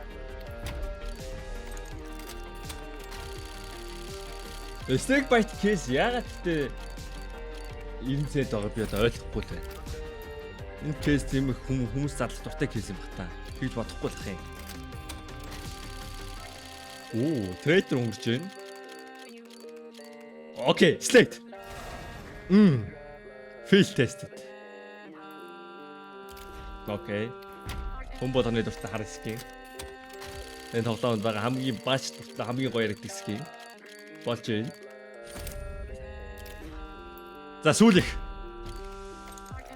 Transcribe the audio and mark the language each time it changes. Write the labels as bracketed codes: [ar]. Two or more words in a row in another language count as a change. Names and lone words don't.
[mn] Snakebite case яагаад гэдэг 90 цент байгаа би одоо ойлгохгүй л байна. Энэ case тийм их хүмүүс задлах дуртай case юм бах та. Тэгж бодохгүй л ах юм. Traitor өнгөрч байна. Окей, Slate. [en] Field tested. [mn] Окей. Хүн болгоны дуртай хар скин. Энэ тоглоомд байгаа хамгийн баач дуртай хамгийн гоё яригддаг скин. Болж байна. За сүүлэх.